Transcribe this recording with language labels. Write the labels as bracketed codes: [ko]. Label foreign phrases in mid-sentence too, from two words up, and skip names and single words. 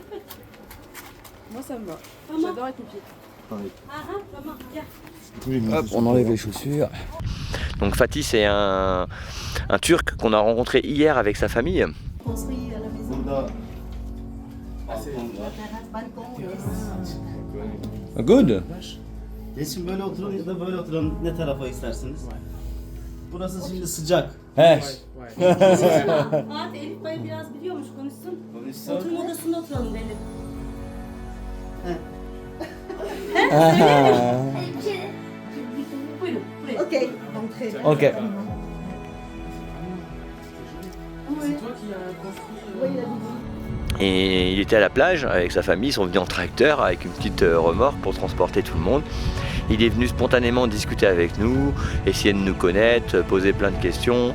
[fr] Moi ça me va. J'adore être pieds. Hop, on enlève les chaussures. Donc Fatih c'est un Turc qu'on a rencontré hier avec sa famille. Construit à la maison, Burada la terrasse, balcon. Good. [tr] Geçin böyle oturun ya da böyle oturun, ne tarafa isterseniz. Burası şimdi sıcak. He. Fatih Elif Bey biraz biliyormuş, konuşsun. Oturma odasında oturalım Elif. Buyurun, buraya. [fr] Ok, entrez. Ok. C'est toi qui as construit. Oui, la maison. Et il était à la plage avec sa famille, ils sont venus en tracteur avec une petite remorque pour transporter tout le monde. Il est venu spontanément discuter avec nous, essayer de nous connaître, poser plein de questions.